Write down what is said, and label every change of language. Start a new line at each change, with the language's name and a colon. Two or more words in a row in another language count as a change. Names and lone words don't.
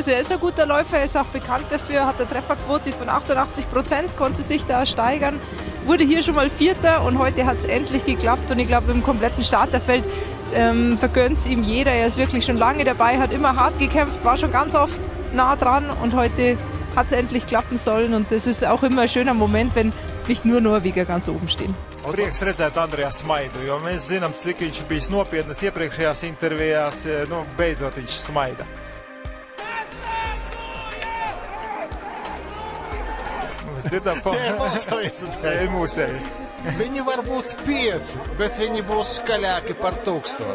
German: Also er ist ein guter Läufer, er ist auch bekannt dafür, hat eine Trefferquote von 88%, konnte sich da steigern, wurde hier schon mal Vierter und heute hat es endlich geklappt und ich glaube im kompletten Starterfeld vergönnt es ihm jeder. Er ist wirklich schon lange dabei, hat immer hart gekämpft, war schon ganz oft nah dran und heute hat es endlich klappen sollen und das ist auch immer ein schöner Moment, wenn nicht nur Norvēģi ganz oben stehen.
Latvian: Prieks redzēt Andrejā smaidu, jo mēs zinām, cik viņš bijis nopietnas iepriekšējās intervijās, beidzot viņš smaida. Mēs dzirdam, Mūsēji. Viņi var būt 5, bet viņi būs skaļāki par 1000.